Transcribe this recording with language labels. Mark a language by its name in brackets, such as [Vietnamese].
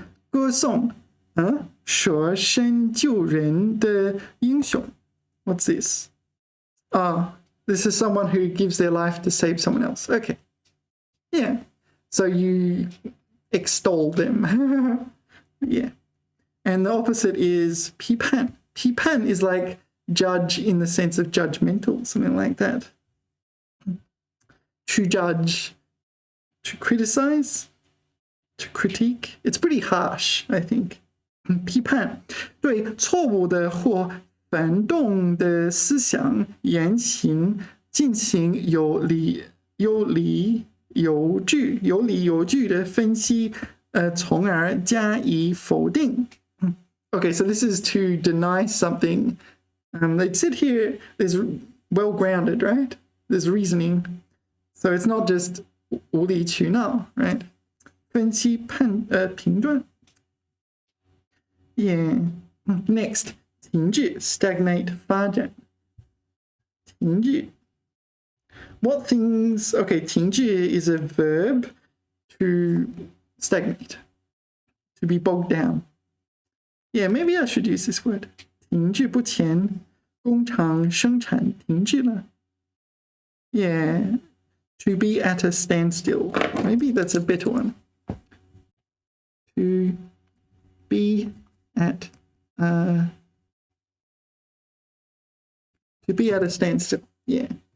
[Chinese] 歌颂舍身救人的英雄 [English] what's this this is someone who gives their life to save someone else okay yeah so you extol them yeah. And the opposite is 批判. 批判 is like judge in the sense of judgmental, something like that. To judge, to criticize, to critique. It's pretty harsh, I think. [Chinese] 批判，对错误的或反动的思想言行进行有理有据的分析，从而加以否定。 [English] Okay, so this is to deny something. They said here is well grounded, right? There's reasoning. So it's not just [Chinese] 无理取闹, [English] right? [Chinese] 分析评断。Yeah. [English] Next, 停滞 stagnate 发展。停滞。What things? Okay, 停滞 is a verb to stagnate, to be bogged down. Yeah, maybe I should use this word. [Chinese] 停滞不前，工厂生产停滞了。 [English] Yeah, to be at a standstill. Maybe that's a better one. To be at a standstill. Yeah.